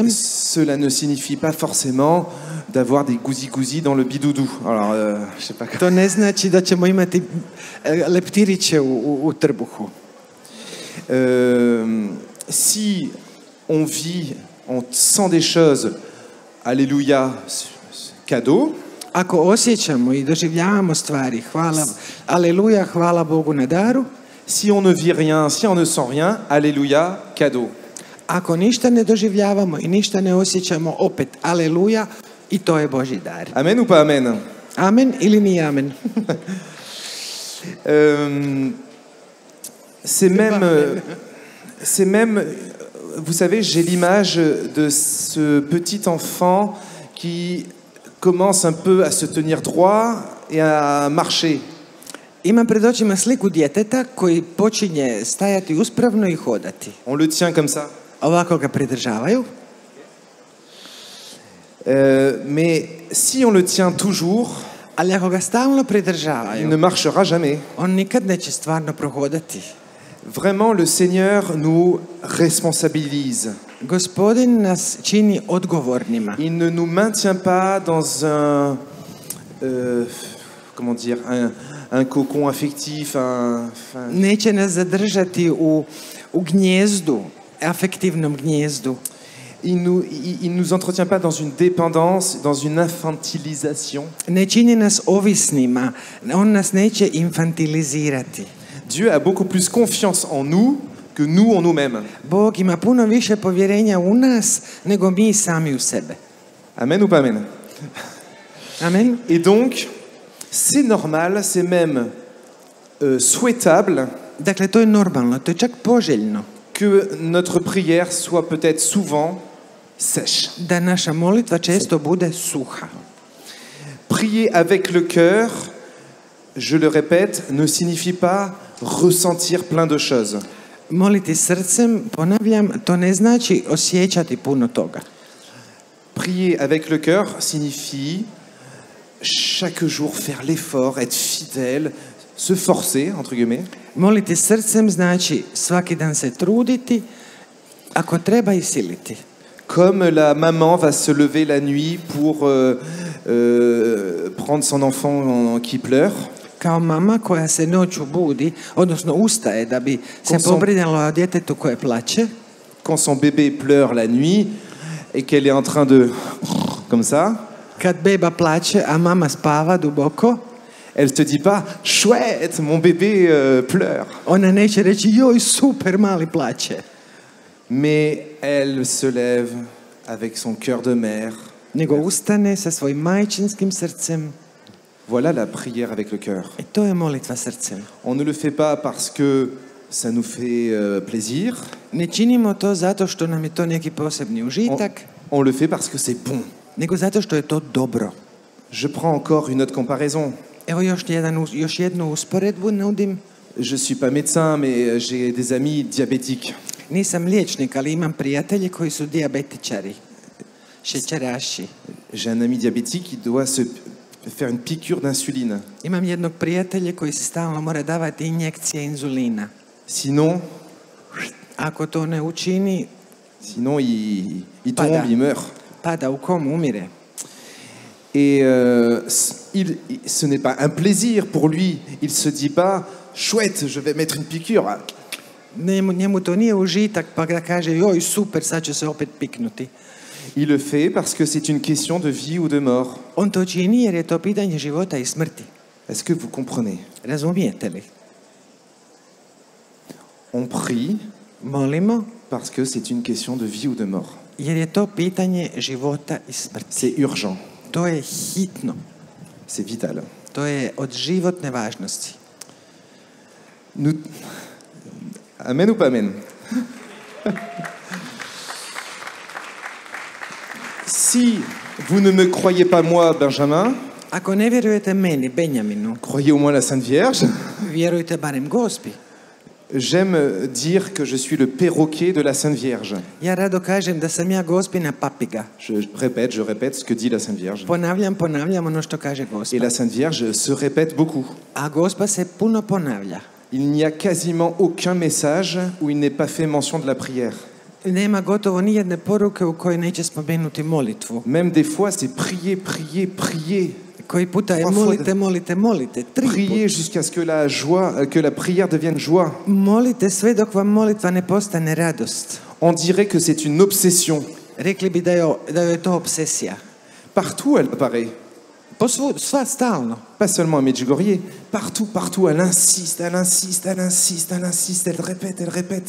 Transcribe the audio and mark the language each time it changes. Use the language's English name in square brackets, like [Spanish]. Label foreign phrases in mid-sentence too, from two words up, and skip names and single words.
[French] cela ne signifie pas forcément d'avoir des gousi-gousi dans le bidoudou. Alors, je sais pas. [Croatian] to ne znači da ćemo imati leptiriće u trbuhu. [French] Si on vit, on sent des choses, alléluia, cadeau. [Croatian] Ako osjećamo i doživljavamo stvari, aleluja, hvala Bogu na daru. [French] Si on ne vit rien, si on ne sent rien, alléluia, cadeau. [Croatian] Ako ništa ne doživljavamo i ništa ne osjećamo, opet aleluja, i to je Božji dar. [French] Amen ou pas amen? [Croatian] Amen ili nije amen? [French] C'est même, vous savez, j'ai l'image de ce petit enfant qui commence un peu à se tenir droit et à marcher. [Croatian] Imam pred očima sliku djeteta koji počinje stajati uspravno i hodati. [French] On le tient comme ça. [Croatian] Ovako ga pridržavaju. [French] Mais si on le tient toujours, [Croatian] Ali ako ga stalno [French] il [Croatian] pridržavaju, [French] ne marchera jamais. [Croatian] on nikad neće stvarno prohodati. [French] Vraiment, le Seigneur nous responsabilise. [Croatian] Gospodin nas čini odgovornima. [French] Il ne nous maintient pas dans comment dire, un cocon affectif, [Croatian] Neće nas zadržati u gnjezdu, afektivnom gnjezdu. [French] Il nous entretient pas dans une dépendance, dans une infantilisation. [Croatian] Ne čini nas ovisnima, on nas neće infantilizirati. [French] Dieu a beaucoup plus confiance en nous que nous en nous-mêmes. [Croatian] Bog ima puno više povjerenja u nas nego mi sami u sebe. [French] Amen ou pas amen? Amen. Et donc, c'est normal, c'est même souhaitable [Croatian] Dakle, to je normalno, to je čak poželjno. [French] que notre prière soit peut-être souvent sèche. [Croatian] Da naša molitva često bude suha. [French] Prier avec le cœur, je le répète, ne signifie pas ressentir plein de choses. [Croatian] Moliti srcem, ponavljam, to ne znači osjećati puno toga. [French] Prier avec le cœur signifie chaque jour faire l'effort, être fidèle, se forcer, entre guillemets, [Croatian] Moliti srcem znači svaki dan se truditi, ako treba i siliti. [French] comme la maman va se lever la nuit pour prendre son enfant qui pleure. [Croatian] Kao mama koja se noću budi, odnosno ustaje da bi se Kom sam- pobrinula o djetetu koje plače, [French] Quand son bébé pleure la nuit et qu'elle est en train de... comme ça, [Croatian] kad beba plače, a mama spava duboko, [French] elle te dit pas « Chouette, mon bébé pleure ». [Croatian] ona neće reći joj super mali plače, [French] Mais elle se lève avec son cœur de mère. [Croatian] nego ustane sa svojim majčinskim srcem [French] Voilà la prière avec le cœur. [Croatian] i to je molitva srcem. [French] On ne le fait pas parce que ça nous fait plaisir. [Croatian] Ne činimo to zato što nam je to neki posebni užitak, [French] On le fait parce que c'est bon. [Croatian] nego zato što je to dobro. [French] Je prends encore une autre comparaison. [Croatian] Evo još jednu usporedbu nudim. [French] Je suis pas médecin, mais j'ai des amis diabétiques. [Croatian] Nisam liječnik, ali imam prijatelje koji su dijabetičari, šećeraši. [French] J'ai un ami diabétique qui doit se faire une piqûre d'insuline. [Croatian] Imam jednog prijatelja koji se stalno mora davati injekcije inzulina. [French] Sinon, [Croatian] Ako to ne učini, [French] il Pas tombe, [Croatian] da. [French] il meurt. [Croatian] pada u komu, umire. [French] Et ce n'est pas un plaisir pour lui. Il se dit pas chouette, je vais mettre une piqûre. [Croatian] Njemu to nije užitak pa da kaže joj super, sad ću se opet piknuti. [French] Il le fait parce que c'est une question de vie ou de mort. [Croatian] On to čini jer je to pitanje života i smrti. [French] Est-ce que vous comprenez? [Croatian] Razumijete li? [French] On prie [Croatian] Molimo [French] parce que c'est une question de vie ou de mort. [Croatian] jer je to pitanje života i smrti. [French] C'est urgent, [Croatian] To je hitno. [French] c'est vital. [Croatian] To je od životne važnosti. [French] Amen ou pas amen? Si vous ne me croyez pas moi, Benjamin, [Croatian] Ako ne vjerujete meni, Benjaminu, [French] croyez au moins la Sainte Vierge. [Croatian] vjerujte barem Gospi. [French] J'aime dire que je suis le perroquet de la Sainte Vierge. [Croatian] Ja rado kažem da sam ja Gospina papiga. [French] Je répète ce que dit la Sainte Vierge. [Croatian] Ponavljam ono što kaže [French] Et [Croatian] Gospa. [French] la Sainte Vierge se répète beaucoup. [Croatian] A Gospa se puno ponavlja. [French] Il n'y a quasiment aucun message où il n'est pas fait mention de la prière. [Croatian] Nema gotovo nijedne poruke u kojoj neće spomenuti molitvu. [French] Même des fois, c'est prier, prier, prier. [Croatian] Koji puta je molite, 3 [French] Prier jusqu'à ce que la joie, que la prière devienne joie. [Croatian] Molite sve dok vam molitva ne postane radost. [French] On dirait que c'est une obsession. [Croatian] Rekli bi da je to obsesija. [French] Partout, elle apparaît. [Croatian] Sva stalno. [French] Pas seulement à Medjugorje. Partout, elle insiste, elle insiste, elle insiste, elle insiste, elle répète.